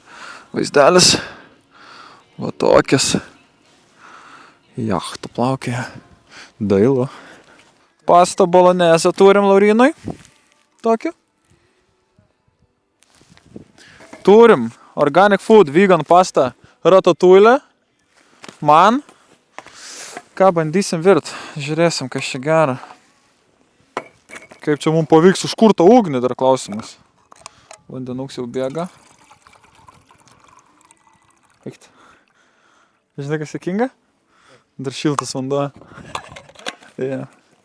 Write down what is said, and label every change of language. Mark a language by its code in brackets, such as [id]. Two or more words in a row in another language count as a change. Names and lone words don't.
[lt] Vaizdelis. Va tokias. Jachtų plaukė. Dailu. Pasta bolognese turim Laurinui. Tokį. Turim [en] organic food, vegan pasta, [lt] ratatouille. Man. Ką bandysim virt. Žiūrėsim, kas čia gero. Kaip čia mums pavyks užkurtą ugnį, dar klausimas. Vandenuks jau bėga. Eikit. Žinai, kas juokinga? Dar šiltas vanduo.